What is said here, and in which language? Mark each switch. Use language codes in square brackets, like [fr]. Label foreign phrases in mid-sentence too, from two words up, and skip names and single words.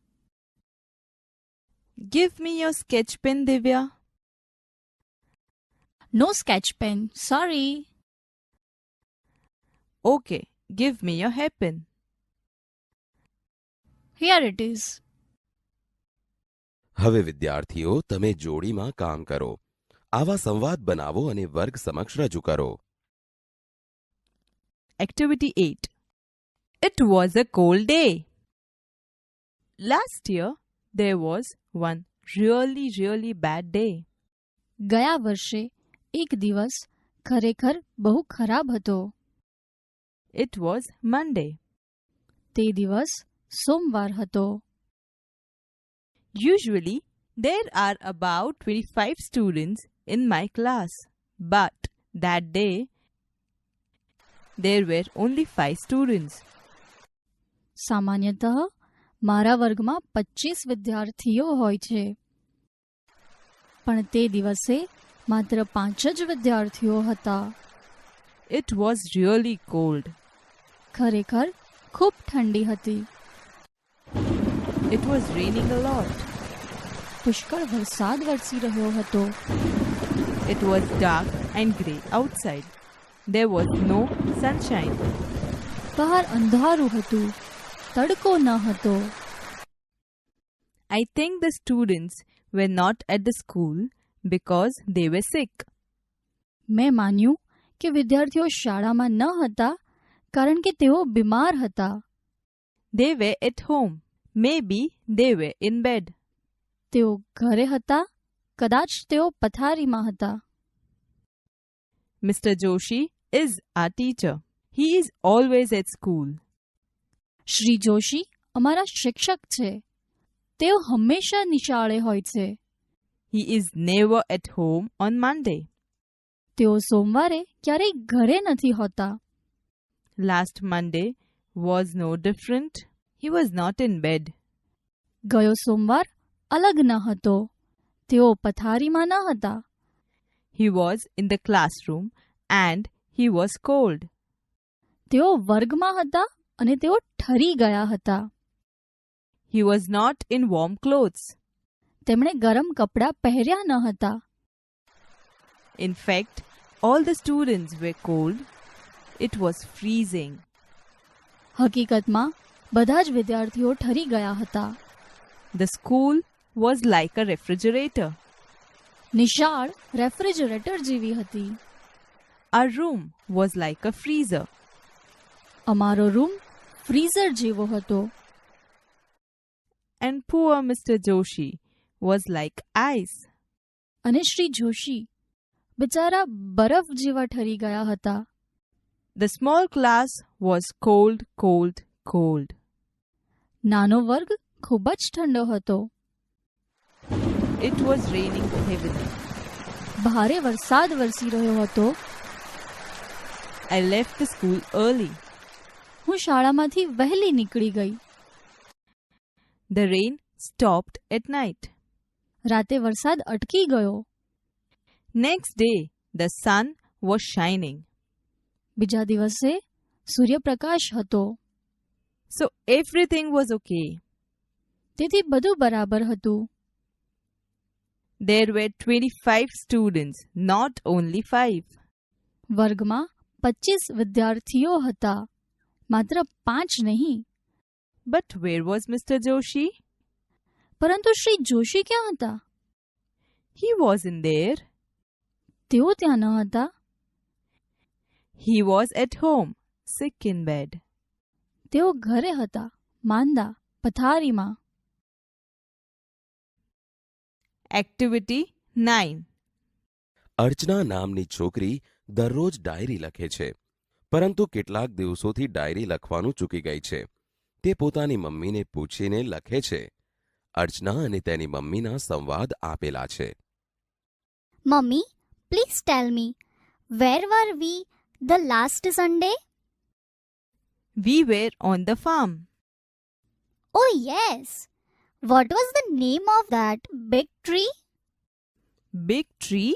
[en] Give me your sketch pen, Divya. No sketch pen, sorry. Okay, give me your hairpin. Here it is. [gu] હવે વિદ્યાર્થીઓ તમે જોડીમાં કામ કરો. આવા સંવાદ બનાવો અને વર્ગ સમક્ષ રજૂ કરો. [en] Activity 8. It was a cold day. Last year, there was one really bad day. [gu] ગયા વર્ષે એક દિવસ ખરેખર બહુ ખરાબ હતો. [en] It was Monday. [gu] તે દિવસ સોમવાર હતો. [en] Usually, there are about 25 students in my class. But that day, there were only 5 students. [gu] સામાન્યતઃ મારા વર્ગમાં 25 વિદ્યાર્થીઓ હોય છે. પણ તે દિવસે માત્ર 5 જ વિદ્યાર્થીઓ હતા. [en] It was really cold. [gu] ખરેખર ખૂબ ઠંડી હતી. [en] It was raining a lot. [gu] પુષ્કળ વરસાદ વરસી રહ્યો હતો. [en] It was dark and grey outside. There was no sunshine. [gu] બહાર અંધારું હતું. તડકો ન હતો. [en] I think the students were not at the school because they were sick. [gu] મેં માન્યું કે વિદ્યાર્થીઓ શાળામાં ન હતા કારણ કે તેઓ બીમાર હતા. [en] They were at home. Maybe they were in bed. [gu] તેઓ ઘરે હતા. કદાચ તેઓ પથારીમાં હતા. [en] Mr. Joshi is our teacher. He is always at school. [gu] શ્રી જોશી અમારા શિક્ષક છે. તેઓ હંમેશા નિશાળે હોય છે. [en] He is never at home on Monday. [gu] તેઓ સોમવારે ક્યારેય ઘરે નથી હોતા. [en] Last Monday was no different. He was not in bed. [gu] ગયો સોમવાર અલગ ન હતો. તેઓ પથારીમાં ન હતા. [en] He was in the classroom and he was cold. [gu] તેઓ વર્ગમાં હતા અને તેઓ ઠરી ગયા હતા. [en] He was not in warm clothes. [gu] તેમણે ગરમ કપડાં પહેર્યા ન હતા. [en] In fact, all the students were cold. It was freezing. [gu] હકીકતમાં બધા જ વિદ્યાર્થીઓ ઠરી ગયા હતા. [en] The school was like a refrigerator. [gu] નિશાળ રેફ્રિજરેટર જેવી હતી. [en] Our room was like a freezer. [gu] અમારો રૂમ ફ્રીઝર જેવો હતો. [en] And poor Mr. Joshi was like ice. [gu] અને શ્રી જોશી બિચારા બરફ જેવા ઠરી ગયા હતા. [en] The small class was cold, cold, cold. [gu] નાનો વર્ગ ખૂબ જ ઠંડો હતો. [en] It was raining heavily. [gu] ભારે વરસાદ વરસી રહ્યો હતો. [en] I left the school early. [gu] હું શાળામાંથી વહેલી નીકળી ગઈ. [en] The rain stopped at night. [gu] રાતે વરસાદ અટકી ગયો. [en] Next day, the sun was shining. [gu] બીજા દિવસે સૂર્યપ્રકાશ હતો. [en] So everything was okay. [gu] તેથી બધું બરાબર હતું. [en] There were 25 students, not only 5. [gu] વર્ગમાં 25 વિદ્યાર્થીઓ હતા. માત્ર 5 નહીં. [en] But where was Mr. Joshi? [gu] પરંતુ શ્રી જોશી ક્યાં હતા? [en] He wasn't there. [gu] તેઓ ત્યાં ન હતા. [en] He was at home, sick in bed. [gu] તેઓ ઘરે હતા, માંદા, પથારીમાં. [en] Activity 9. [gu] અર્ચના નામની છોકરી દરરોજ ડાયરી લખે છે, પરંતુ કેટલાક દિવસોથી ડાયરી લખવાનું ચૂકી ગઈ છે. તે પોતાની મમ્મીને પૂછીને લખે છે. અર્ચના અને તેની મમ્મીના સંવાદ આપેલા છે. [en] Mummy, please tell me, where were we the last Sunday? We were on the farm. Oh, yes. What was the name of that big tree? Big tree?